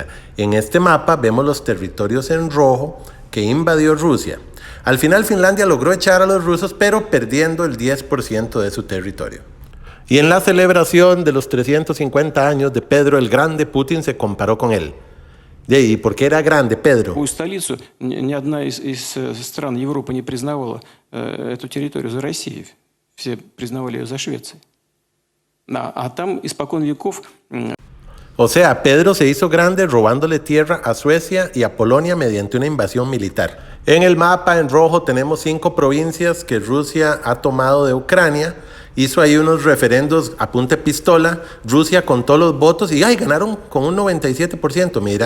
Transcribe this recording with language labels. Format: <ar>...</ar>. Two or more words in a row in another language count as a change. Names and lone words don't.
<es>En este mapa vemos los territorios en rojo que invadió Rusia. Al final Finlandia logró echar a los rusos, pero perdiendo el 10% de su territorio. Y en la celebración de los 350 años de Pedro el Grande, Putin se comparó con él. ¿Y por qué era grande Pedro?</es> <ru>Столицу ни одна из стран Европы не признавала эту территорию за Россией. Все признавали ее за Швецией. А там испокон веков...</ru> <es>O sea, Pedro se hizo grande robándole tierra a Suecia y a Polonia mediante una invasión militar. En el mapa en rojo tenemos 5 provincias que Rusia ha tomado de Ucrania. Hizo ahí unos referendos a punta de pistola. Rusia contó los votos y ganaron con un 97%, mira.</es>